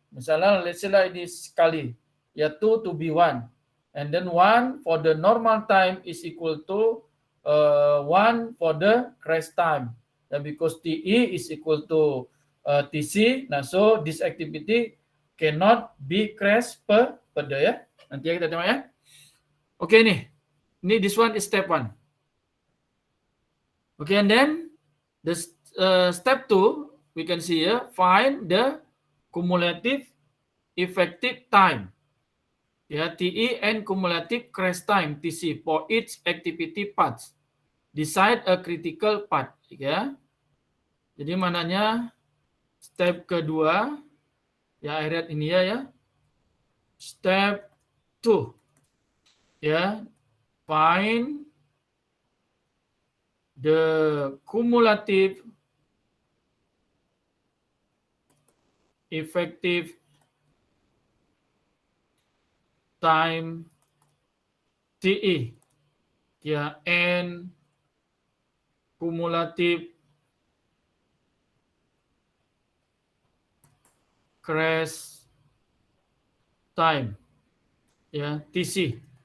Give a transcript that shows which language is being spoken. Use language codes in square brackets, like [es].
[ms] Misalnya, [en] let's say [ms] lah ini sekali. [en] Ya, 2 to be 1. And then 1 for the normal time is equal to 1 for the crash time. And because TE is equal to TC, nah so this activity cannot be crash per day ya. [ms] Nanti ya kita tengok ya. [en] Oke nih. this one is step 1. Okay, and then the step 2, we can see here, find the cumulative effective time, TE, and cumulative crash time, TC, for each activity path. Decide a critical path, ya. [ms] Jadi mananya step kedua, ya, [en] I read [ms] ini ya. [en] Step 2, ya, find the cumulative effective time, TE, ya, and cumulative crash time, ya, TC.